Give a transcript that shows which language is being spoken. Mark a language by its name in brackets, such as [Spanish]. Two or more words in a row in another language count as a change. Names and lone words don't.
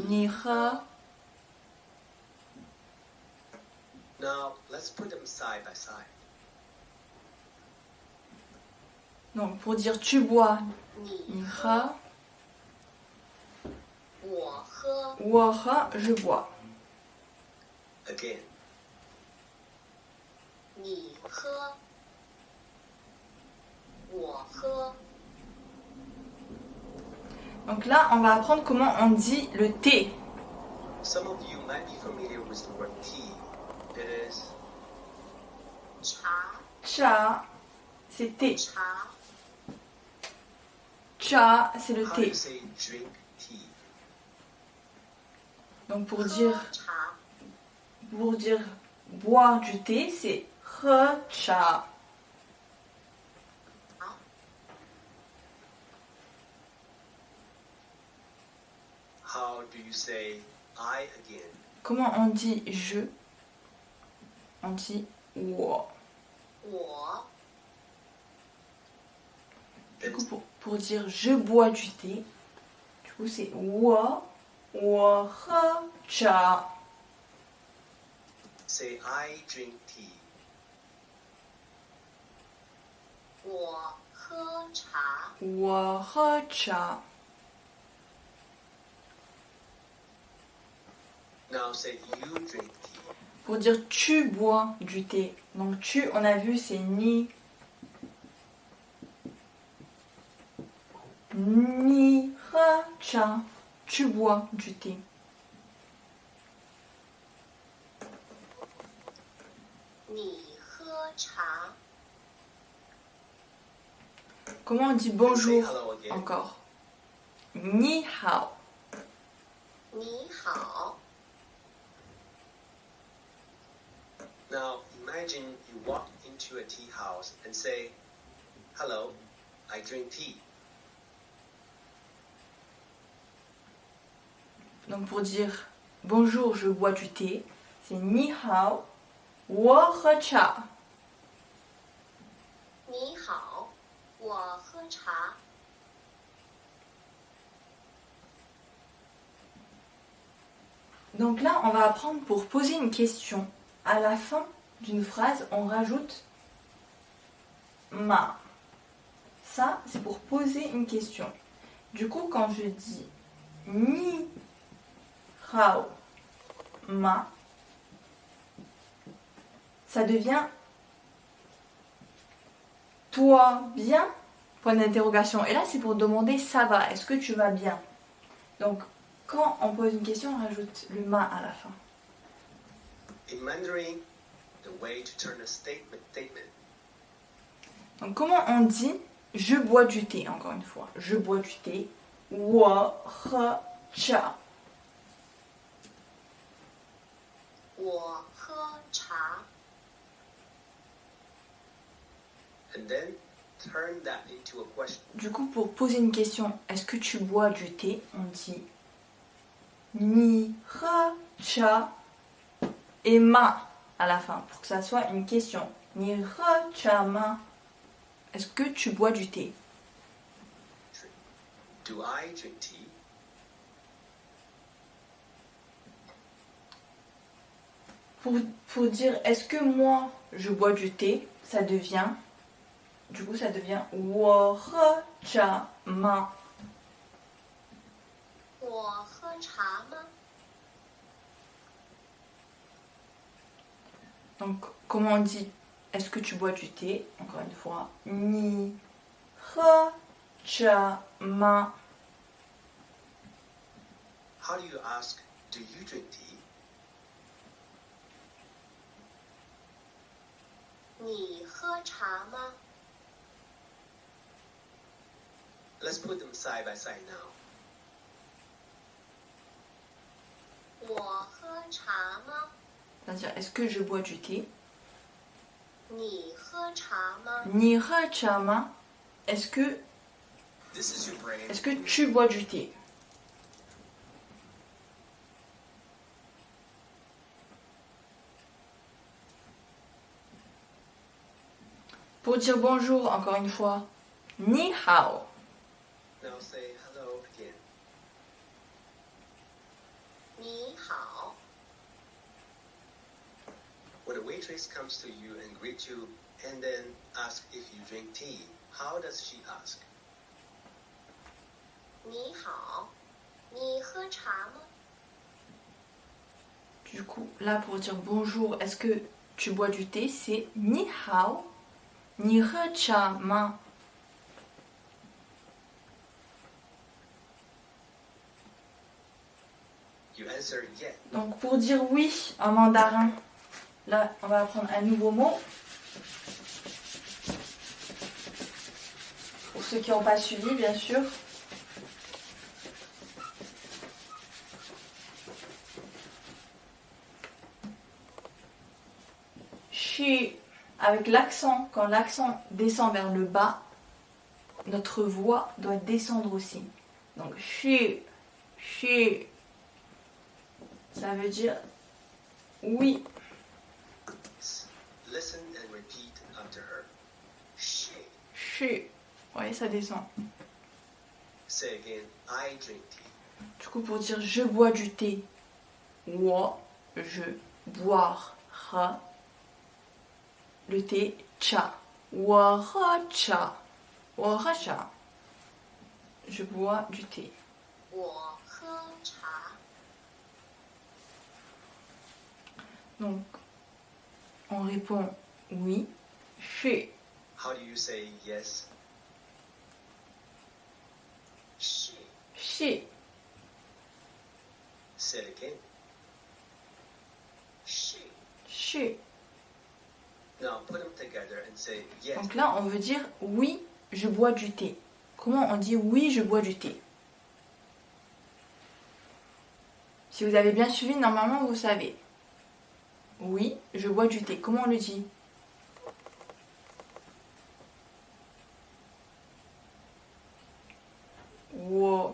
[Chinese] 你喝. [English] Now let's put them side by side. [French] Donc pour dire tu bois, [Chinese] 你 ni 喝 ha. 我喝我喝, [French] je bois. [English] Again. [Chinese] 你喝我喝 [French] Donc là, on va apprendre comment on dit le thé. [English] Some of you might be familiar with the word tea. It is [Chinese] 茶 Cha, [French] c'est thé. [Chinese] 茶 [French] Cha, c'est le [English] how do you [French] thé. [English] say drink tea? [French] Donc pour [Chinese] 喝 [French] dire [Chinese] 茶 [French] boire du thé, c'est [Chinese] 喝茶. [English] How do you say I again? [French] Comment on dit je? On dit wo. [Chinese] 我 [French] Du coup, pour dire je bois du thé, du coup c'est [Chinese] 我喝茶. [English] Say I drink tea. [Chinese] 我喝茶我喝茶. [English] Now say you drink tea. [French] Pour dire tu bois du thé. Donc tu, on a vu, c'est ni. [Chinese] 你喝茶. [French] Tu bois du thé. [Chinese] 你喝茶 [French] Comment on dit [English] Say [French] bonjour [English] hello again. [French] encore? [Chinese] 你好. 你好 [English] Now imagine you walk into a tea house and say, "Hello, I drink tea." [French] Donc pour dire bonjour, je bois du thé, c'est [Chinese] 你好，我喝茶. 你好我喝茶 [French] Donc là, on va apprendre pour poser une question. À la fin d'une phrase, on rajoute ma. Ça, c'est pour poser une question. Du coup, quand je dis [Chinese] 你好吗, [French] ça devient toi bien? Point d'interrogation. Et là, c'est pour demander ça va, est-ce que tu vas bien? Donc, quand on pose une question, on rajoute le ma à la fin. [English] In Mandarin, the way to turn a statement. [French] Donc, comment on dit je bois du thé, encore une fois? Je bois du thé. [Chinese] 我喝茶. 我喝茶 [English] And then turn that into a question. [French] Du coup, pour poser une question, est-ce que tu bois du thé? On dit [Chinese] 你喝茶 [French] et ma à la fin, pour que ça soit une question. [Chinese] 你喝茶吗. [French] Est-ce que tu bois du thé? [English] Do I drink tea? [French] Pour dire est-ce que moi je bois du thé, ça devient, du coup ça devient [Chinese] 我喝茶吗. 我喝茶吗 [French] Donc comment on dit est-ce que tu bois du thé? Encore une fois. [Chinese] 你喝茶吗. [English] How do you ask, do you drink tea? [Chinese] 你喝茶吗？ [English] Let's put them side by side now. [Chinese] 我喝茶吗？ [French] C'est-à-dire, est-ce que je bois du thé? [Chinese] 你喝茶吗？你喝茶吗. [French] Est-ce que [English] This is your brain. [French] Est-ce que tu bois du thé? Pour dire bonjour, encore une fois, [Chinese] 你好. [English] Now say hello again. [Chinese] 你好， [English] When a waitress comes to you and greets you and then asks if you drink tea, how does she ask? [Chinese] 你好，你喝茶吗？ [French] Du coup, là pour dire bonjour, est-ce que tu bois du thé? C'est [Chinese] 你好，你喝茶吗. [English] You answer yes. [French] Donc pour dire oui en mandarin, là on va apprendre un nouveau mot. Pour ceux qui n'ont pas suivi, bien sûr. Shi, avec l'accent, quand l'accent descend vers le bas, notre voix doit descendre aussi. Donc shi, shi, ça veut dire oui. [English] Listen and repeat after her. [Chinese] She. [French] Shi, ouais, ça descend. [English] Say again, I drink tea. [French] Du coup, pour dire je bois du thé, wo, je, boire, ha, le thé, [Chinese] 茶，我喝茶，我喝茶, [French] je bois du thé. [Chinese] 我喝茶。 [French] Donc, on répond oui, [Chinese] shi, [English] How do you say yes? [Chinese] 是 shi, [English] Say it again. [Chinese] 是 shi. [English] Now put them together and say yes. [French] Donc là, on veut dire oui, je bois du thé. Comment on dit oui, je bois du thé? Si vous avez bien suivi, normalement, vous savez. Oui, je bois du thé. Comment on le dit? [Chinese] Wo.